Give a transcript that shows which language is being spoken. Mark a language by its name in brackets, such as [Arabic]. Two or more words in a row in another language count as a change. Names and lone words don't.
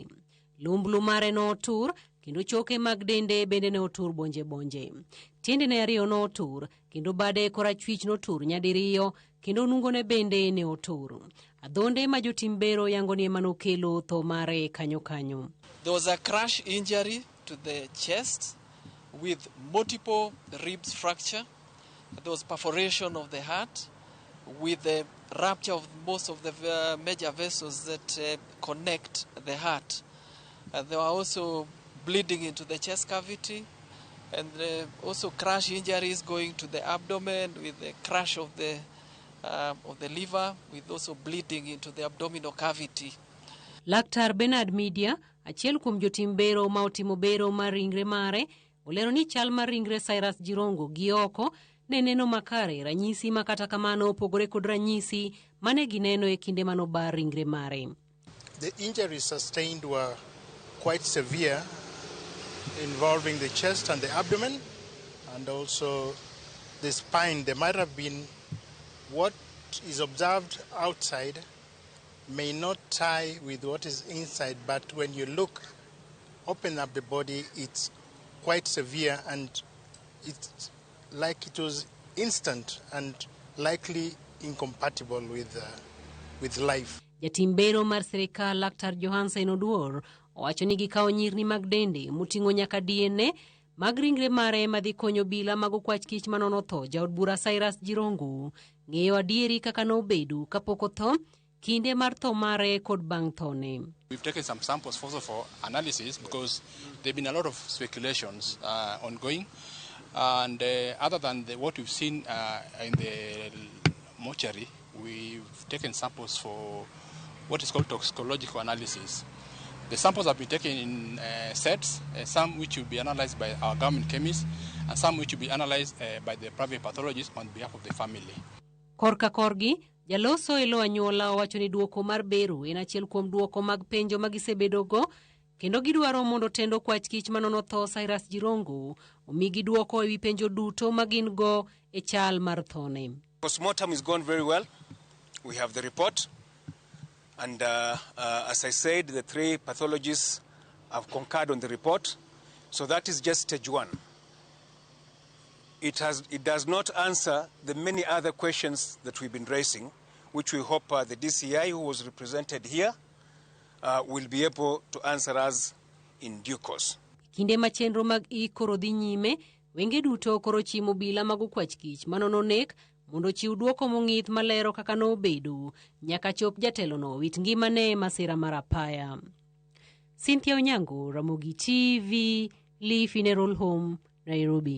[Luo (Kenya and Tanzania)] Lumblu mare no otur, kendo choke mag dende bende ne otur bonje. Tiende ne ariyo no otur, kendo bade korachwich no otur nyadiriyo, kendo nungo ne bende ne otur. Adhonde ma jotim bero yango ni ema nokelo tho mare kanyo. [English] There was a crash injury to the chest with multiple ribs fracture. There was perforation of the heart with the rupture of most of the major vessels that connect the heart. There were also bleeding into the chest cavity and also crash injuries going to the abdomen with the crash of the liver with also bleeding into the abdominal cavity. [Luo (Kenya and Tanzania)] Laktar Bernard Media, achiel kuom jotim bero ma otimo bero mar ringre mare, olero ni chal mar ringre Cyrus Jirongo gi oko ne neno makare ranyisi makata kamano opogore kod ranyisi mane gineno e kinde manobar ringre mare. [English] The injuries sustained were quite severe, involving the chest and the abdomen and also the spine. There might have been what is observed outside may not tie with what is inside, but when you open up the body, it's quite severe and it's like it was instant and likely incompatible with life. [Luo (Kenya and Tanzania)] Jatim bero mar serikal Laktar Johansen Oduor owacho ni gikawo nyirni mag dende moting'o nyaka DNA mag ringre mare madhi konyo bila mag okwach kich manono tho jaod bura Cyrus Jirongo ng'eyo adieri kaka nobedo kapok otho kinde mar tho mare kod bang' thone. [English] We've taken some samples also for analysis because there have been a lot of speculations ongoing and other than what we've seen in the mortuary, we've taken samples for what is called toxicological analysis. The samples have been taken in sets, some which will be analyzed by our government chemists, and some which will be analyzed by the private pathologists on behalf of the family. [Luo (Kenya and Tanzania)] Korka korgi, jaloso elo anyuola owacho ni duoko mar bero en achiel kuom duoko mag penjo magisebedogo, kendo gidwaro mondo tendo kwach kich manono tho Cyrus Jirongo omigi duoko ewi penjo duto magin go e chal mar thone. [English] Postmortem is gone very well. We have the report. And as I said, the 3 pathologists have concurred on the report. So that is just stage 1. It does not answer the many other questions that we've been raising, which we hope the DCI, who was represented here, will be able to answer us in due course. [Luo (Kenya and Tanzania)] Kinde machenro mag ikoro dhi nyime, wenge duto koro chimo bila mag kwach kich manono nek mondo chiw duoko mong'ith malero kaka nobedo nyaka chop jatelono wit ngimane masira mar apaya. Cynthia Onyango, Ramogi TV, Lee Funeral Home, Nairobi.